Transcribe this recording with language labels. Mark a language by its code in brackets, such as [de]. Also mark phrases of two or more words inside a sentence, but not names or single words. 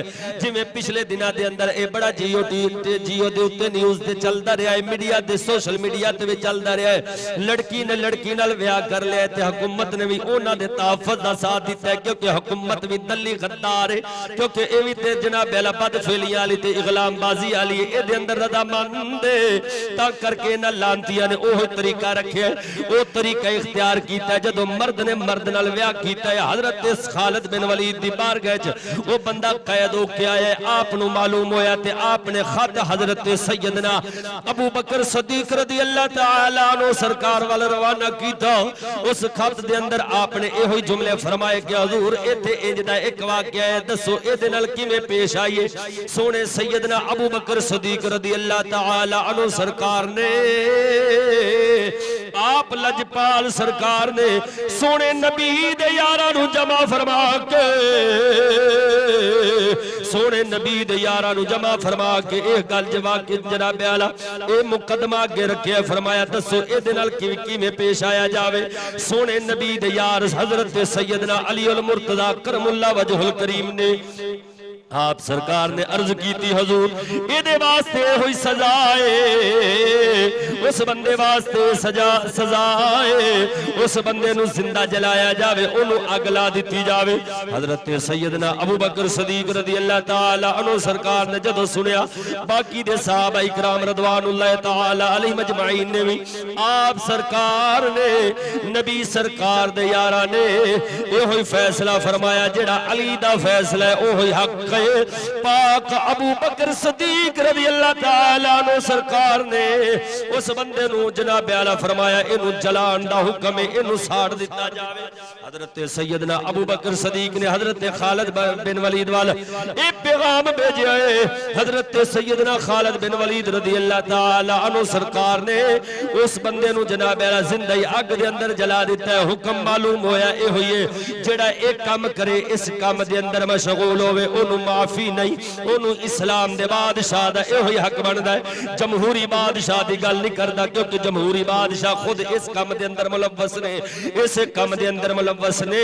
[pa] جویں پچھلے دناں دے اندر اے بڑا جیو دے اتے نیوز تے چلدا رہا ہے، میڈیا دے [en] social media [pa] تے بھی چلدا رہا ہے، لڑکی نے لڑکی نال بیاہ کر لیا تے حکومت نے بھی اوہناں دے تحفظ دا ساتھ دتا ہے، کیونکہ حکومت بھی دلی غدار ہے، کیونکہ اے بھی تے جناب عالی بدفعلیاں والی تے اغلام بازی والی اے دے اندر رضامند ہے، تاں کر کے انہاں لعنتیاں نے اوہ طریقہ رکھیا، او طریقہ اختیار کیتا ہے. جدوں مرد نے مرد نال بیاہ کیتا ہے، حضرت خالد بن ولید دی بارگاہ چ او بندہ قید ہو کے آیا، آپ نوں معلوم ہویا تے آپنے خط حضرت سیدنا ابو بکر صدیق [ar] رضي الله تعالى عنه [pa] سرکار وال روانہ کیتا. اس خط دے اندر آپنے ایہو ہی جملے فرمائے کہ حضور ایتھے اینج دا اک واقعہ ہے، دسو ایہدے نال کویں پیش آئیے. سوہنے سیدنا ابو بکر صدیق [ar] رضي الله تعالى عنه [pa] سرکار نے آپ لجپال سرکار نے سوہنے نبی دے یاراں نوں جمع فرما کے سوہنے نبی دے یاراں نوں جمع فرما کے ایہ گل جواب جناب عالی اے مقدمہ اگے رکھیا، فرمایا دسو ایہدے نال کویں پیش آیا جاوے. سوہنے نبی دے یار حضرت سیدنا علی المرتضی [ar] كرم الله وجهه الكريم [pa] نے آپ سرکار نے عرض کی تھی حضور ایہدے واسطے ہوئی سزا ہے، اس بندے واسطے سزا ہے، اس بندے نوں زندہ جلایا جاوے، اوہنوں اگ لا دی جاوے. حضرت سیدنا ابو بکر صدیق [ar] رضي الله تعالى عنه [pa] سرکار نے جدوں سنیا، باقی دے صحابہ اکرام [ar] رضوان الله تعالى عليهم أجمعين [pa] نے بھی آپ سرکار نے نبی سرکار دے یاراں نے ایہو ہی فیصلہ فرمایا، جیہڑا علی دا فیصلہ ہے اوہی حق. پاک ابو بکر صدیق [ar] رضي الله تعالى عنه [pa] سرکار نے اس بندے نوں جناب عالی فرمایا اینوں جلان دا حکم ہے، اینوں ساڑ دتا جاوے. حضرت سیدنا ابو بکر صدیق نے حضرت خالد بن ولید وال اک پیغام بھیجا ہے. حضرت سیدنا خالد بن ولید [ar] رضي الله تعالى عنه [pa] سرکار نے اس بندے نوں جناب عالی زندہ ہی اگ دے اندر جلا دتا ہے. حکم معلوم ہویا اے ہوئے جیہڑا اک کام کرے اس کام دے اندر مشغول ہووے اوہنوں معافی نہیں، اوہنوں اسلام دے بادشاہ دا ایہو ہی حق بندا ہے. جمہوری بادشاہ دی گل نہیں کردا، کیونکہ جمہوری بادشاہ خود اس کام دے اندر ملوث نے، اس کام دے اندر ملوث نے.